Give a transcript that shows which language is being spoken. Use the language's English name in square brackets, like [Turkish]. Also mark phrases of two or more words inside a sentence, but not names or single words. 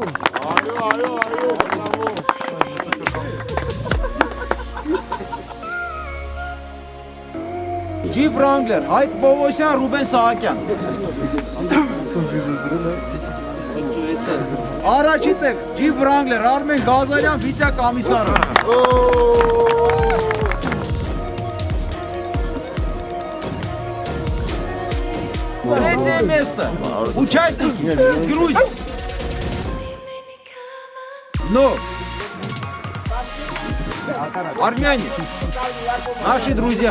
[Armenian] Ջիփ Ռանգլեր, Հայկ Պողոսյան, Ռուբեն Սահակյան։ Առաջի տեղ Ջիփ Ռանգլեր, Արմեն Գազարյան, Վիտյա Կամիսարը։ [Russian] Третье место. Участники из Грузии. Но армяне, наши друзья.